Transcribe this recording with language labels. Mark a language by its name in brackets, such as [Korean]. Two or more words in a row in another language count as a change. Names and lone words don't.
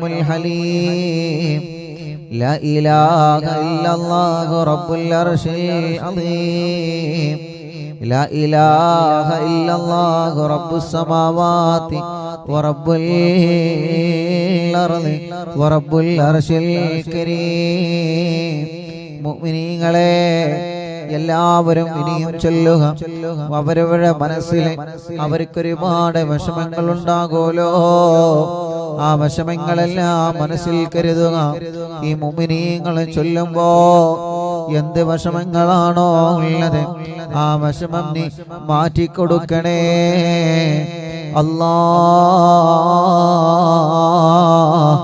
[Arabic] الحليم لا إله إلا الله رب العرش العظيم لا إله إلا الله رب السماوات ورب الأرض ورب العرش الكريم [Malayalam] മുഅ്മിനീങ്ങളെ എല്ലാവരും ഇനിയും ചൊല്ലുക. അവരവരുടെ മനസ്സിൽ അവർക്കൊരുപാട് വിഷമങ്ങൾ ഉണ്ടാകുമല്ലോ. ആ വിഷമങ്ങളെല്ലാം മനസ്സിൽ കരുതുക. ഈ മുഅ്മിനീങ്ങൾ ചൊല്ലുമ്പോ എന്ത് വിഷമങ്ങളാണോ ഉള്ളത് ആ വിഷമം നീ മാറ്റിക്കൊടുക്കണേ അല്ലാഹ്.